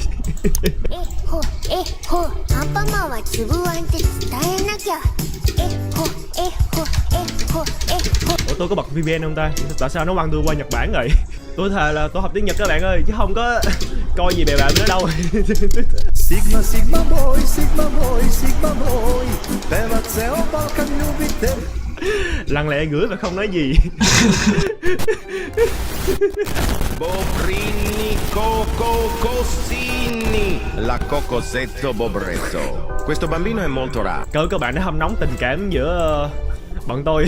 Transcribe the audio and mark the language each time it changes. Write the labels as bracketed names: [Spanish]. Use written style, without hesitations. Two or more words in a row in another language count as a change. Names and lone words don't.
[Vietnamese] Ủa tôi có bật VPN không ta? Tại sao nó quăng tôi qua Nhật Bản rồi? Tôi thề là tôi học tiếng Nhật các bạn ơi, chứ không có coi gì bè bạn nữa đâu. [English] Sigma, Sigma boy, Sigma boy, Sigma boy. [Vietnamese] Lặng lẽ gửi và không nói gì. [Italian] Bobrini Coco Cosini, la Cocosetto Bobretto. Questo bambino è molto raro. [Vietnamese] Cỡ các bạn đã hâm nóng tình cảm giữa bọn tôi.